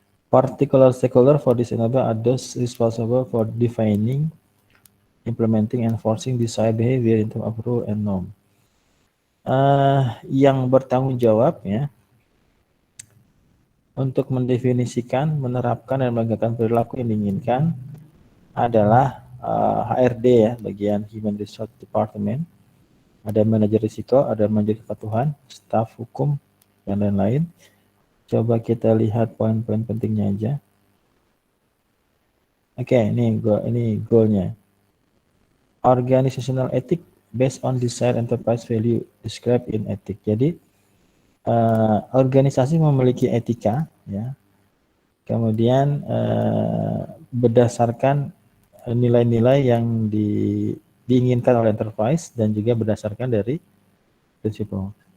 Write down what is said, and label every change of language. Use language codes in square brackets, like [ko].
[en] Particular stakeholder for this enabler are those responsible for defining, implementing, and enforcing desired behavior in terms of rule and norm. [id] Yang bertanggung jawab ya untuk mendefinisikan, menerapkan dan menegakkan perilaku yang diinginkan adalah HRD ya, bagian Human Resource Department. Ada manajer risiko, ada manajer kepatuhan, staf hukum, dan lain-lain. Coba kita lihat poin-poin pentingnya aja. Oke, ini goalnya. [en] Organizational ethic based on desired enterprise value described in ethic. [id] Jadi organisasi memiliki etika, ya. Kemudian berdasarkan nilai-nilai yang diinginkan oleh enterprise dan juga berdasarkan dari prinsipal.